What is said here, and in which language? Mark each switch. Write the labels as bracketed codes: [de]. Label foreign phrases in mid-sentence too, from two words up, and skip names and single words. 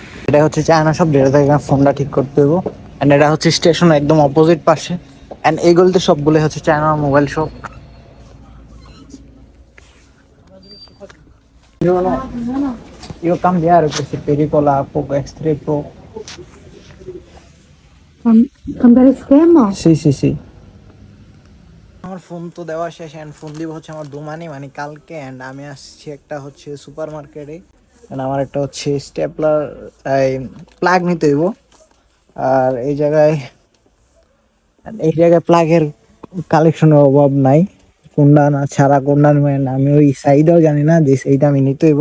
[bn] এটা হচ্ছে [en] China shop, [bn] যেটা থেকে ফোনটা ঠিক করতে দেবো। অ্যান্ড এটা হচ্ছে স্টেশন একদম অপোজিট পাশে। অ্যান্ড এইগুলোতে সবগুলো হচ্ছে [en] China mobile shop. [it] Io cambiare questi pericola Poco X3 Pro. Cambiare schermo? Sì, sì, sì. [bn] আমার ফোন তো দেওয়া শেষ, অ্যান্ড ফোন দিব হচ্ছে আমার দোমানি মানে কালকে। অ্যান্ড আমি আসছি একটা হচ্ছে সুপার মার্কেটে, অ্যান্ড আমার একটা হচ্ছে [en] stapler plug [bn] নিতে হইব। আর এই জায়গায় প্লাগের কালেকশনের অভাব নাই, কোনটা না ছাড়া কোনটা নেবেন আমি ওই সাইডেও জানি না, যে সেইটা আমি নিতে হইব।